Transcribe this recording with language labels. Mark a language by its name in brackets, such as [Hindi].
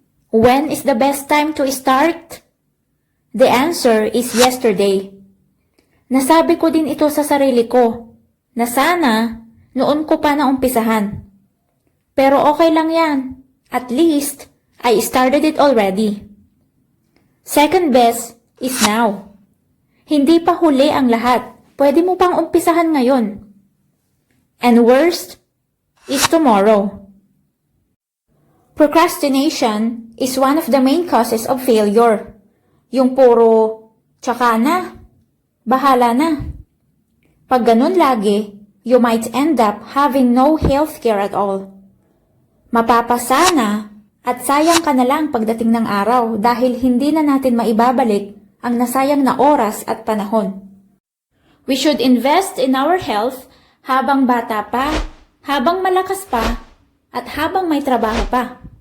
[English] When is the best time to start? The answer is yesterday. [Filipino] Nasabi ko din ito sa sarili ko na sana noon ko pa naumpisahan. Pero okay lang yan. [English] At least, I started it already. Second best is now. [Filipino] Hindi pa huli ang lahat. Pwede mo pang umpisahan ngayon. [English] And worst, is tomorrow. Procrastination is one of the main causes of failure. [Filipino] Yung puro, tsaka na, bahala na. Pag ganun lagi, [English] you might end up having no healthcare at all. [Filipino] Mapapasana at sayang ka na lang pagdating ng araw dahil hindi na natin maibabalik ang nasayang na oras at panahon. [English] We should invest in our health [Filipino] habang bata pa, habang malakas pa, at habang may trabaho pa.